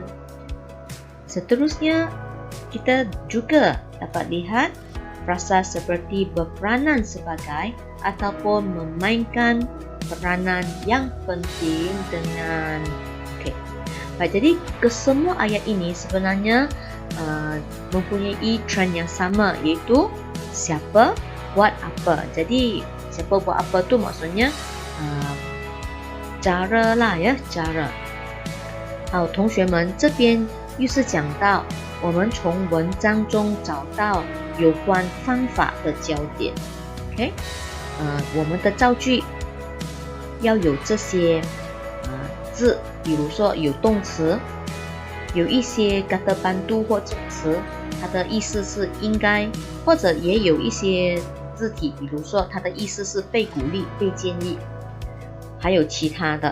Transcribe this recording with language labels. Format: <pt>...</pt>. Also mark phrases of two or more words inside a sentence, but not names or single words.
<ms>Seterusnya, kita juga dapat lihat frasa seperti berperanan sebagai ataupun memainkan peranan yang penting dengan. Okey. Baik, jadi kesemua ayat ini sebenarnya mempunyai trend yang sama, iaitu siapa buat apa. Jadi siapa buat apa tu maksudnya cara 啦呀，cara。</ms> <zh>好，同学们，这边又是讲到我们从文章中找到有关方法的焦点。OK，我们的造句要有这些字，比如说有动词，有一些</zh> <ms>kata bantu</ms> <zh>或助词，它的意思是应该，或者也有一些字体，比如说它的意思是被鼓励、被建议，还有其他的。</zh>